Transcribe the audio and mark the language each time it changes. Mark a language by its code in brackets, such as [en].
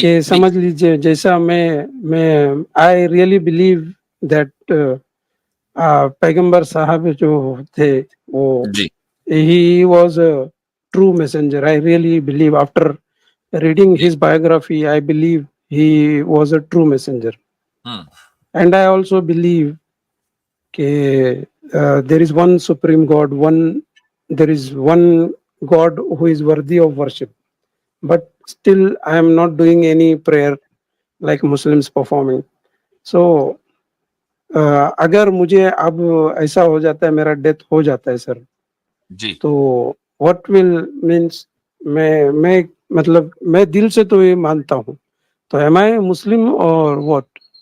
[ur] کہ سمجھ لیجیے جیسا میں [en] I really believe that [ur] پیغمبر صاحب جو تھے وہ جی [en] he was a true messenger. I really believe after reading his biography, I believe he was a true messenger. And I also believe there is one supreme God, there is one God who is worthy of worship. But still I am not doing any prayer like Muslims performing. [ur] So اگر مجھے اب ایسا ہو جاتا ہے, میرا death ہو جاتا ہے سر, جی تو [en] what will means [ur] میں مطلب میں دل سے تو یہ مانتا ہوں, تو [en] am I Muslim [ur] اور واٹ؟